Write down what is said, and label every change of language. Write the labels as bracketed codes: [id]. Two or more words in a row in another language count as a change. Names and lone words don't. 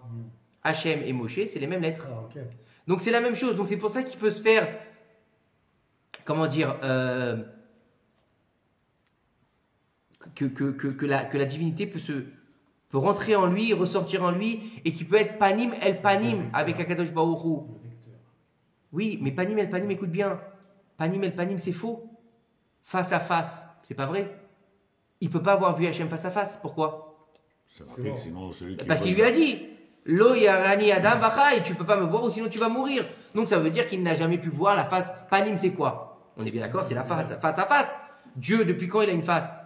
[fr] Hachem et Moshe, c'est les mêmes lettres. Ah, okay. Donc c'est la même chose. Donc c'est pour ça qu'il peut se faire, comment dire, que la divinité peut rentrer en lui, ressortir en lui, et qui peut être [he] פנים אל פנים [fr] avec Akadosh Baruch Hu. Oui, mais [he] פנים אל פנים, [fr] écoute bien. [he] פנים אל פנים, [fr] c'est faux. Face à face, c'est pas vrai. Il peut pas avoir vu Hachem face à face. Pourquoi? C'est marqué que sinon celui qui parce qu'il lui a dit [he] לא יראני אדם וחי, [fr] tu peux pas me voir ou sinon tu vas mourir. Donc ça veut dire qu'il n'a jamais pu voir la face. Panim, c'est quoi? On est bien d'accord, c'est la face à face. Dieu, depuis quand il a une face?